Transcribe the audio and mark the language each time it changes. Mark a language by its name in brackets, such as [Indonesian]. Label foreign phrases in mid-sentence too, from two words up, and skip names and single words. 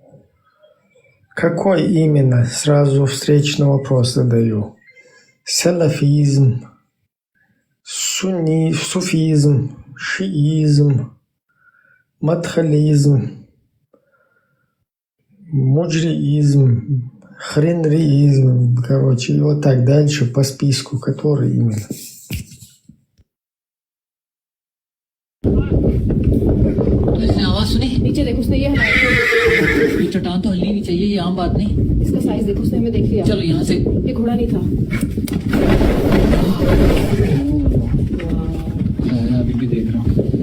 [Russian] Какой именно? Сразу встречный вопрос задаю. Салафизм, суфизм, шиизм, мадхализм, муджриизм, хренриизм, короче, и вот так дальше по списку, который именно. [Hindi] आवाज सुनी नीचे देखो उसने ये हमारे चट्टान तो हलनी नहीं चाहिए ये आम बात नहीं इसका साइज देखो उसने हमें देख लिया चलो यहाँ से ये घोड़ा नहीं था अभी भी देख रहा हूँ